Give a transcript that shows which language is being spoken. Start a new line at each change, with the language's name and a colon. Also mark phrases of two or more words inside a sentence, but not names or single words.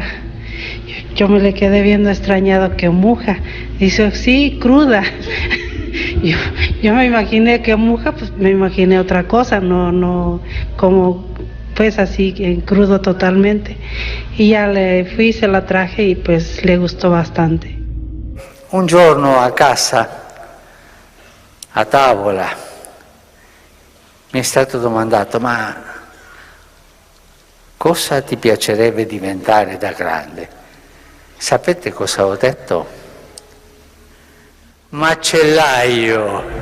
Spanish: Yo me le quedé viendo extrañado, ¿qué muja? Dice, sí, cruda. Yo me imaginé que muja, pues me imaginé otra cosa, no como pues así en crudo totalmente. Y ya le fui, se la traje y pues le gustó bastante.
Italian: Un giorno a casa, a tavola, mi è stato domandato, ma cosa ti piacerebbe diventare da grande? Sapete cosa ho detto? Macellaio.